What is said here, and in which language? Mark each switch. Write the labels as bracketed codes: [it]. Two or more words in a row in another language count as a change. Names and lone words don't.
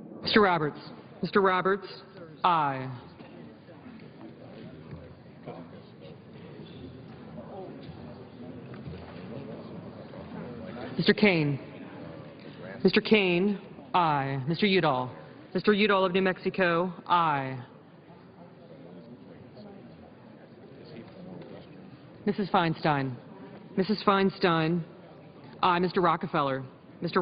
[en] Mr. Roberts. Mr. Roberts, aye. Mr. Kane. Mr. Kane, aye. Mr. Udall. Mr. Udall of New Mexico, aye. Mrs. Feinstein. Mrs. Feinstein, aye. Mr. Rockefeller. Mr.